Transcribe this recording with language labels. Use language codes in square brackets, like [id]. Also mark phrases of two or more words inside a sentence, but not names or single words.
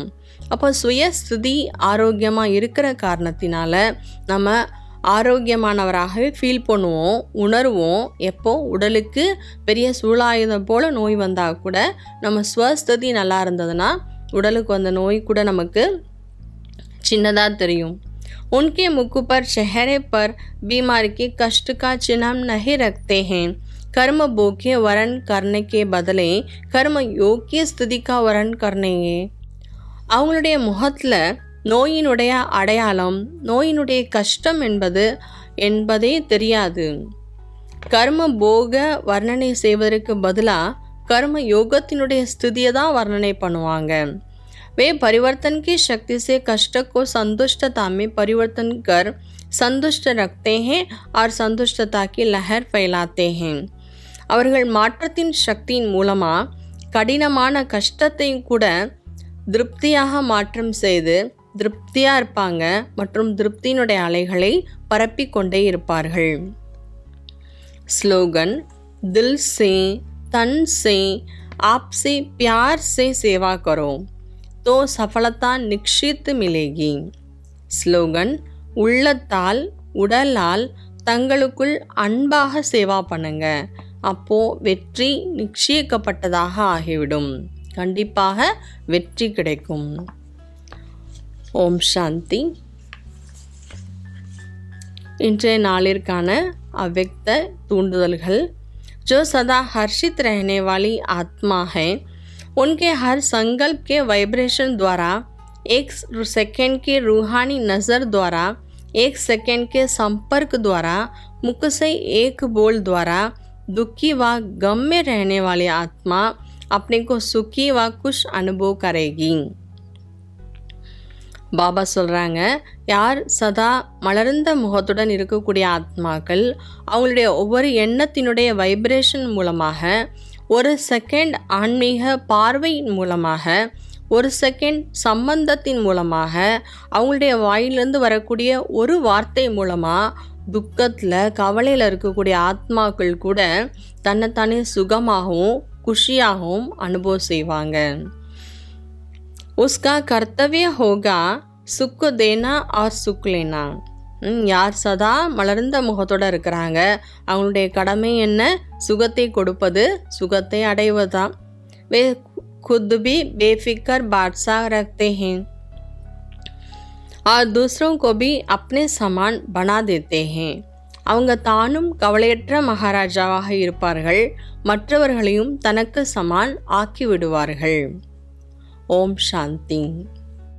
[ta] அப்போ சுயஸ்திதி ஆரோக்கியமாக இருக்கிற காரணத்தினால நம்ம ஆரோக்கியமானவராகவே ஃபீல் பண்ணுவோம், உணர்வோம். எப்போ உடலுக்கு பெரிய சூலாயுதம் போல் நோய் வந்தால் கூட நம்ம ஸ்வஸ்திதி நல்லா இருந்ததுன்னா உடலுக்கு வந்த நோய் கூட நமக்கு சின்னதாக தெரியும். [hi] उनके मुख पर चेहरे पर बीमारी के कष्ट का चिन्ह नहीं रखते हैं. कर्म भोग के वर्ण करने के बदले कर्म योग की स्थिति का वर्ण करने. [ta] அவங்களுடைய முகத்தில் நோயினுடைய அடையாளம், நோயினுடைய கஷ்டம் என்பதே தெரியாது. கர்ம போக வர்ணனை செய்வதற்கு பதிலாக கர்ம யோகத்தினுடைய ஸ்திதியை தான் வர்ணனை பண்ணுவாங்க. [hi] वे परिवर्तन की शक्ति से कष्ट को संतुष्टता में परिवर्तन कर संतुष्ट रखते हैं और संतुष्टता की लहर फैलाते हैं. [ta] அவர்கள் மாற்றத்தின் சக்தியின் மூலமாக கடினமான கஷ்டத்தையும் கூட திருப்தியாக மாற்றம் செய்து திருப்தியாக இருப்பாங்க மற்றும் திருப்தியினுடைய அலைகளை பரப்பிக்கொண்டே இருப்பார்கள். ஸ்லோகன், [hi] दिल से, तन से, आपसे प्यार से सेवा करो तो सफलता निश्चित मिलेगी. [ta] ஸ்லோகன், உள்ளத்தால் உடலால் தங்களுக்குள் அன்பாக சேவா பண்ணுங்க, அப்போ வெற்றி நிச்சயிக்கப்பட்டதாக ஆகிவிடும். கண்டிப்பாக வெற்றி கிடைக்கும். ஓம் சாந்தி. இன்றைய நாளிற்கான அவ்வக்த தூண்டுதல்கள். [hi] जो सदा हर्षित रहने वाली आत्मा है, उनके हर संकल्प के वाइब्रेशन द्वारा, एक सेकंड के रूहानी नज़र द्वारा, एक सेकंड के संपर्क द्वारा, मुख से एक बोल द्वारा दुखी व गम में रहने वाली आत्मा अपने को सुखी व खुश अनुभव करेगी. [ta] பாபா சொல்கிறாங்க, யார் சதா மலர்ந்த முகத்துடன் இருக்கக்கூடிய ஆத்மாக்கள் அவங்களுடைய ஒவ்வொரு எண்ணத்தினுடைய வைப்ரேஷன் மூலமாக, ஒரு செகண்ட் ஆன்மீக பார்வையின் மூலமாக, ஒரு செகண்ட் சம்பந்தத்தின் மூலமாக, அவங்களுடைய வாயிலிருந்து வரக்கூடிய ஒரு வார்த்தை மூலமாக துக்கத்தில் கவலையில் இருக்கக்கூடிய ஆத்மாக்கள் கூட தன்னைத்தானே சுகமாகவும் குஷியாகவும் அனுபவம் செய்வாங்க. [hi] उसका कर्तव्य होगा सुख को देना और सुख लेना. [ta] யார் சதா மலர்ந்த முகத்தோடு இருக்கிறாங்க அவங்களுடைய கடமை என்ன? சுகத்தை கொடுப்பது, சுகத்தை அடைவதுதான். [hi] वे खुद भी बेफिक्र बादशाह रखते हैं और दूसरों को भी अपने समान बना देते हैं. [ta] அவங்க தானும் கவலையற்ற மகாராஜாவாக இருப்பார்கள், மற்றவர்களையும் தனக்கு சமான் ஆக்கி விடுவார்கள். ஓம் சாந்தி.